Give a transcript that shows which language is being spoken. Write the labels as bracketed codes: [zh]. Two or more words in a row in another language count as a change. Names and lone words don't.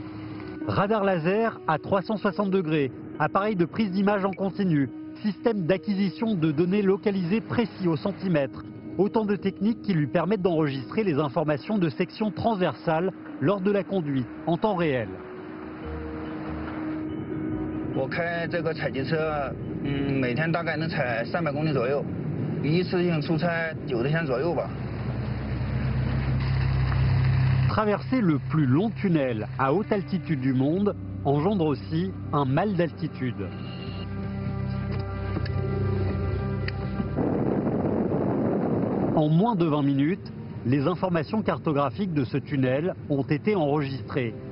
[fr] Radar laser à 360 degrés, appareil de prise d'image en continu, système d'acquisition de données localisées précis au centimètre. Autant de techniques qui lui permettent d'enregistrer les informations de sections transversales lors de la conduite en temps réel. [zh] 我开这个采集车，每天大概能采300公里左右，一次性出差90天左右吧。 [fr] Traverser le plus long tunnel à haute altitude du monde engendre aussi un mal d'altitude. En moins de 20 minutes, les informations cartographiques de ce tunnel ont été enregistrées.